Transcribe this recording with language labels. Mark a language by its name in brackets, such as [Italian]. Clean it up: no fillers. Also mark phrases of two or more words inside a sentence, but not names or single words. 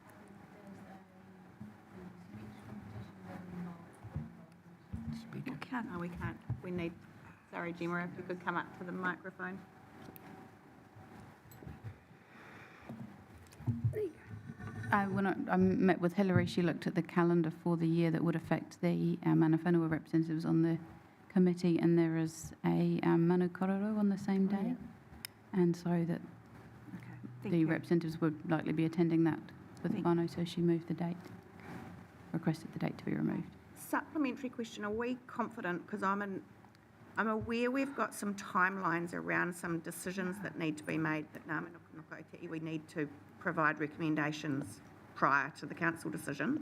[English] We can't. No, we can't. We need, sorry, Gemma, if you could come up to the microphone. When I met with Hilary, she looked at the calendar for the year that would affect the [Māori] mana whenua [English] representatives on the committee, and there is a [Māori] manu kororo [English] on the same day, and so that the representatives would likely be attending that with whānau, so she moved the date, requested the date to be removed. Supplementary question, are we confident, because I'm aware we've got some timelines around some decisions that need to be made that Ngā Manukinako Te Iwi need to provide recommendations prior to the council decision.